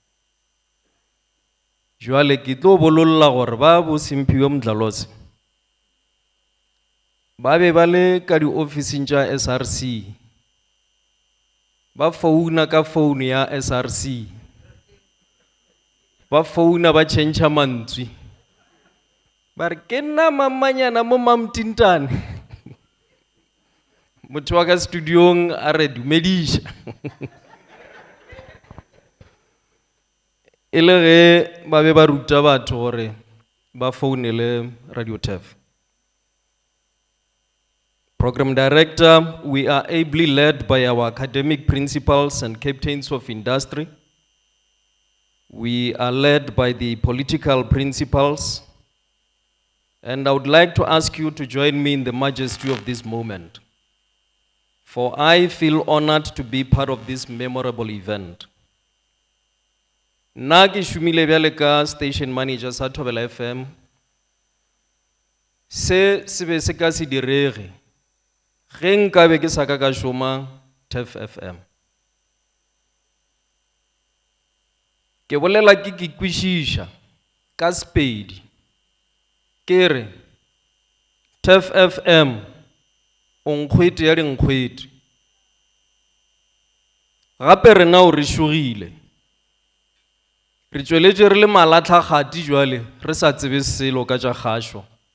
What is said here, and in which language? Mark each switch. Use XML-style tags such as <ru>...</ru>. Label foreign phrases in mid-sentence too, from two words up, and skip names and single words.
<nso>Jwale ke tlo bololla gore ba bo Simphiwe Mdlalosi ba be ba le ka di-officing tša SRC, ba founa ka phone ya SRC, ba founa ba tšhentšha mantswi, ba re ke nna mamanyana mo Mamtintane. Motho wa ka studiong a re dumediša. E le ge ba be ba ruta batho gore ba founele Radio TEF.</nso> <en>Program Director, we are ably led by our academic principals and captains of industry. We are led by the political principals. And I would like to ask you to join me in the majesty of this moment, for I feel honored to be part of this memorable event.</en> <nso>Nna ke šomile bjale ka</nso> <en>station manager</en> <nso>sa Thobela FM. Se be se ka se direge ge nka be ke sa ka šoma TEF FM. Ke bolela ke kwešiša ka Sepedi ke re TEF FM o nkgwete ya dinkgwete, gape rena o re šogile, re tšweletše re le malatlhakgati jwale re sa tsebe selo ka tša kgašo.</nso>